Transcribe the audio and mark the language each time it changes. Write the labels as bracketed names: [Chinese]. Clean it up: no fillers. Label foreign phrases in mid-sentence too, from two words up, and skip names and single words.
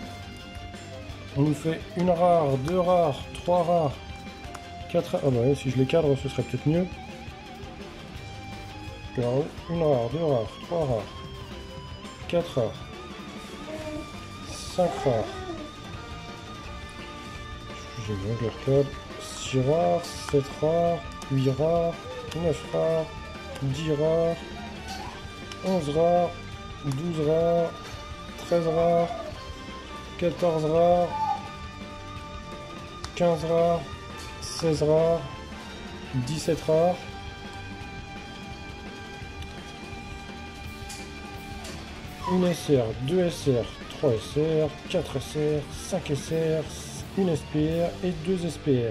[French] On nous fait une rare, deux rares, trois rares, quatre rares. Ah bah ouais, si je les cadre, ce serait peut-être mieux. Alors, une rare, deux rares, trois rares, quatre rares, cinq rares. Excusez-moi, je les recadre. 6 rares, 7 rares, 8 rares, 9 rares, 10 rares, 11 rares, 12 rares, 13 rares, 14 rares, 15 rares, 16 rares, 17 rares, 1 SR, 2 SR, 3 SR, 4 SR, 5 SR, 1 SPR et 2 SPR.